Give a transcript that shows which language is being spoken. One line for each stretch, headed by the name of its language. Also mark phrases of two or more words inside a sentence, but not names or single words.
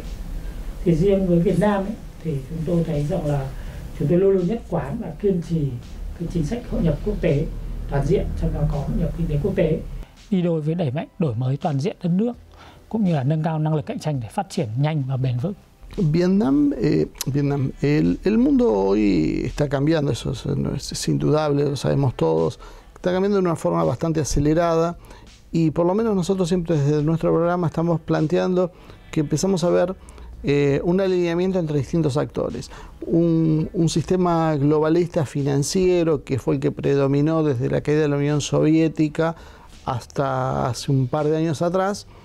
Vietnamese: Thì riêng với Việt Nam ấy, thì chúng tôi thấy rằng là chúng tôi luôn luôn nhất quán và kiên trì cái chính sách hội nhập quốc tế toàn diện, trong đó có hội nhập kinh tế quốc tế, đi đôi với đẩy mạnh đổi mới toàn diện đất nước cũng như là nâng cao năng lực cạnh tranh để phát triển nhanh và bền vững.
Spanish: Vietnam, el mundo hoy está cambiando, eso es indudable, lo sabemos todos, está cambiando de una forma bastante acelerada y por lo menos nosotros siempre desde nuestro programa estamos planteando que empezamos a ver un alineamiento entre distintos actores, un sistema globalista financiero que fue el que predominó desde la caída de la Unión Soviética hasta hace un par de años atrás,